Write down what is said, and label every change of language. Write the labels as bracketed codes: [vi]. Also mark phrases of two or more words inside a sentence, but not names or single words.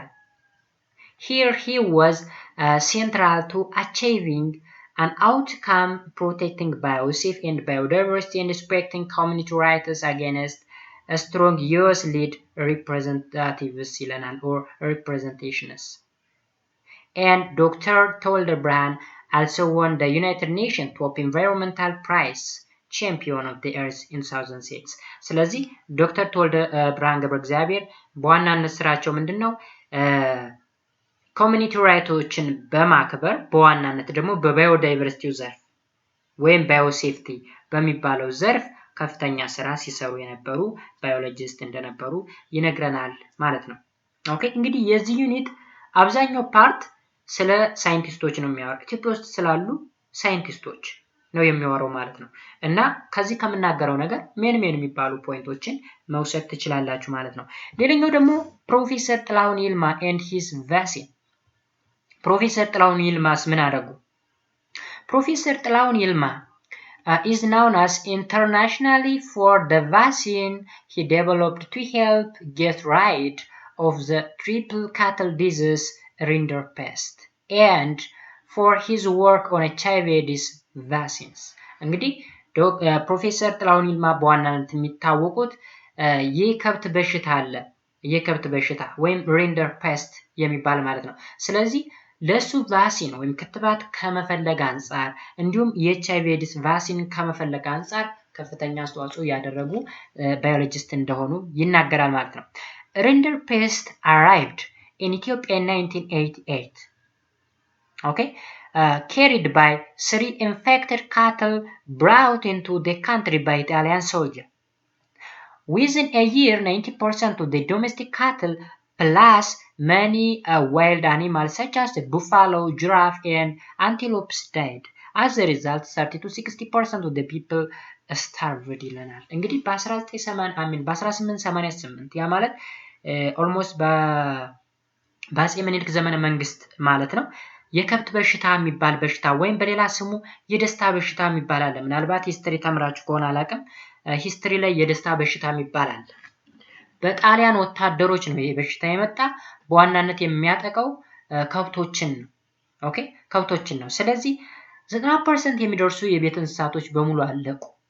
[en] Here he was central to achieving an outcome protecting BioSafe and biodiversity and respecting community rights against a strong US-led representatives or representations. And Dr. Tolder Brand also won the United Nations Top Environmental Prize Champion of the Earth in 2006. [am] ስለዚህ ዶክተር ተወልደ ብርሃን ገብረ እግዚአብሔር በዋናነት ስራቸው ምንድነው? [en] community rights [am] በማክበር በዋናነት ደግሞ በባዮዳይቨርሲቲው ዘርፍ ወይም ባዮሴፍቲ በሚባለው ዘርፍ ከፍተኛ ስራ ሲሰሩ የነበሩ ባዮሎጂስት እንደነበሩ ይነግረናል ማለት ነው። ኦኬ እንግዲህ የዚህ ዩኒት አብዛኛው ፓርት ስለ ሳይንቲስቶች ነው የሚያወራው። ኢትዮጵያ ውስጥ ስላሉ ሳይንቲስቶች ነው የሚያወራው ማለት ነው። እና ከዚህ ከምናገረው ነገር ሜን የሚባሉ ፖይንቶችን መውሰድ ትችላላችሁ ማለት ነው። ሌላኛው ደግሞ ፕሮፌሰር ጥላሁን ይልማ [en] and his vaccine። [am] ፕሮፌሰር ጥላሁን ይልማስ ምን አደረጉ? [en] ፕሮፌሰር ጥላሁን ይልማ is known as internationally for the vaccine he developed to help get rid of the triple cattle disease rinderpest and for his work on HIV/AIDS vaccines. [am] እንግዲህ ፕሮፌሰር ጥላሁን ይልማ በዋናነት የሚታወቁት የከብት በሽታ አለ የከብት በሽታ ወይም ሪንደርፔስት የሚባል ማለት ነው። ስለዚህ ለሱ ቫክሲን ወይም ክትባት ከመፈለግ አንፃር እንዲሁም የኤችአይቪ/ኤድስ ቫክሲን ከመፈለግ አንፃር ከፍተኛ አስተዋጽኦ ያደረጉ ባዮሎጂስት እንደሆኑ ይናገራል ማለት ነው። ሪንደርፔስት [en] arrived in Ethiopia in 1988. Okay, carried by 3 infected cattle brought into the country by Italian soldiers. Within a year, 90% of the domestic cattle plus many wild animals such as the buffalo, giraffe, and antelopes died. As a result, 30-60% of the people starved [am] ይለናል። እንግዲህ በ1888 ያ ማለት ኦልሞስት በአፄ ምኒልክ ዘመነ መንግስት ማለት ነው። የከብት በሽታ የሚባል በሽታ ወይም በሌላ ስሙ የደስታ በሽታ የሚባል አለ። ምናልባት ሂስትሪ ተምራችሁ ከሆነ አላውቅም። ሂስትሪ ላይ የደስታ በሽታ የሚባል አለ። በጣሊያን ወታደሮች ነው ይሄ በሽታ የመጣ። በዋናነት የሚያጠቃው ከብቶችን ነው። ኦኬ ከብቶችን ነው። ስለዚህ 90% የሚደርሱ የቤት እንስሳቶች በሙሉ አለቁ።